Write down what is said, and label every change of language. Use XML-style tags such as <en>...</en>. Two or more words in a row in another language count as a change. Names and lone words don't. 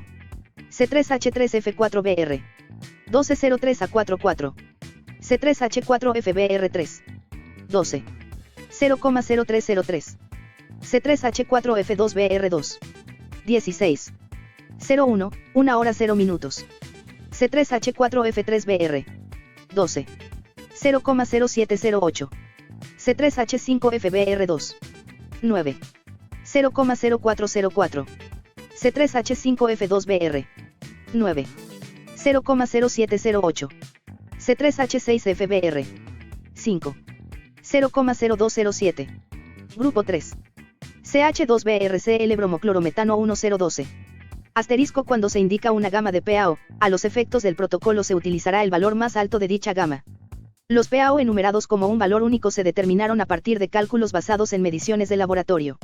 <es>C3H3F4BR. 1203A44. C3H4FBR3. 12. 0,0303. C3H4F2BR2. 16. 01, 1 hora 0 minutos. C3H4F3BR. 12. 0,0708. C3H5FBR2. 9. 0,0404. C3H5F2BR. 9. 0,0708. C3H6FBR. 5. 0,0207. Grupo 3. CH2BRCl bromoclorometano 1012. Asterisco cuando se indica una gama de PAO, a los efectos del protocolo se utilizará el valor más alto de dicha gama. Los PAO enumerados como un valor único se determinaron a partir de cálculos basados en mediciones de laboratorio.</es>